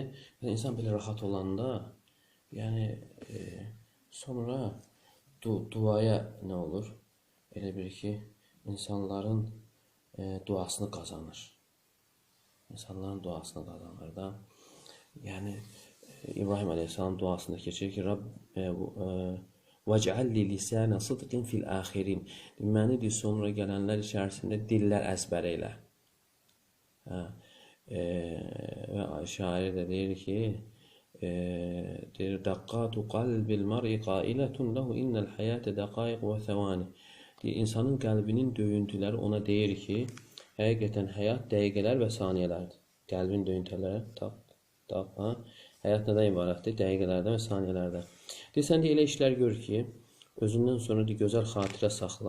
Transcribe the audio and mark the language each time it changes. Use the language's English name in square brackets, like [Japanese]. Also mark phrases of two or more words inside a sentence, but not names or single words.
[Azerbaijani] İnsan belə rahat olanda, yəni sonra duaya nə olur? Elə bir ki, insanların duasını qazanır. İnsanların duasını qazanır da. Yəni, İbrahim Aleyhisselam duasında keçir ki, [Arabic] وَجْعَلْ لِي لِسَانَ صِدْقٍ فِي الْآخِرِينَ [Azerbaijani] Deməlidir, sonra gələnlər içərisində dillər əzbər elə. Və şair də deyir ki, [Arabic] دَقَّاتُ قَلْبِ الْمَرْءِ قَائِلَةٌ لَهُ إِنَّ الْحَيَاةَ دَقَائِقُ وَثَوَانِ [Azerbaijani] İnsanın qəlbinin döyüntüləri ona deyir ki, həqiqətən həyat dəqiqələr və saniyələrdir. Qəlbin döyüntüləri, həyat nədən ibarətdir? Dəqiqələrdən və saniyələrdən. Sən də elə işlər gör ki, özündən sonra gözəl xatirə saxla.